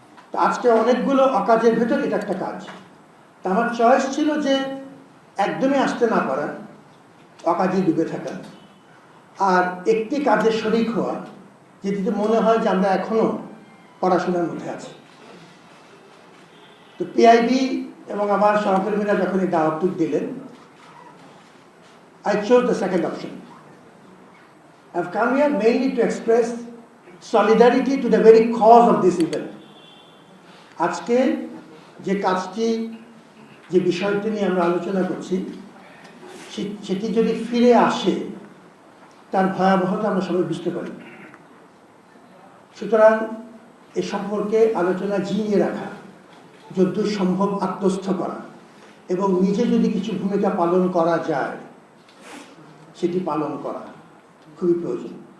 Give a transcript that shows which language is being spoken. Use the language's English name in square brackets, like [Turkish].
[Bangla] তো আজকে অনেকগুলো অকাজের ভেতর এটা একটা কাজ। তা আমার চয়েস ছিল যে একদমই আসতে না পারা, অকাজে ডুবে থাকা, আর একটি কাজের শরিক হওয়া যেটিতে মনে হয় যে আমরা এখনো পড়াশোনার মধ্যে আছি। তো পিআইবি এবং আমার সহকর্মীরা যখন এই দাওয়াতটি দিলেন, [English] I chose the second option. I've come here mainly to express solidarity to the very cause of this event. [Bangla] আজকে যে কাজটি, যে বিষয়টি নিয়ে আমরা আলোচনা করছি, সেটি যদি ফিরে আসে তার ভয়াবহতা আমরা সবাই বুঝতে পারি। সুতরাং এ সম্পর্কে আলোচনা জিইয়ে রাখা, যতদূর সম্ভব আত্মস্থ করা এবং নিজে যদি কিছু ভূমিকা পালন করা যায় সেটি পালন করা খুবই প্রয়োজন।